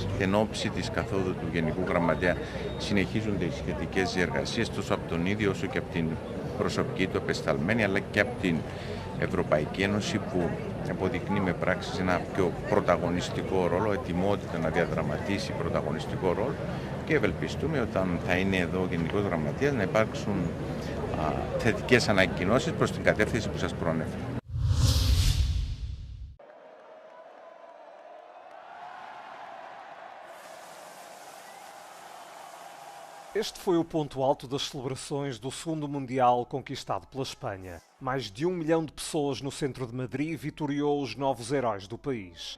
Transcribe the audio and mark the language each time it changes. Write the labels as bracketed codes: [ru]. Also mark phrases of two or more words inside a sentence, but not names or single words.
[el] Εν ώψη της καθόδου του Γενικού Γραμματέα συνεχίζονται οι σχετικές διεργασίες τόσο από τον ίδιο όσο και από την προσωπική του απεσταλμένη, αλλά και από την Ευρωπαϊκή Ένωση που αποδεικνύει με πράξεις ένα πιο πρωταγωνιστικό ρόλο, ετοιμότητα να διαδραματίσει πρωταγωνιστικό ρόλο και ευελπιστούμε όταν θα είναι εδώ ο Γενικός Γραμματέας να υπάρξουν θετικές ανακοινώσεις προς την κατεύθυνση που σας προανέφερα. [pt] Este foi o ponto alto das celebrações do segundo Mundial conquistado pela Espanha. Mais de 1 milhão de pessoas no centro de Madrid vitoriou os novos heróis do país.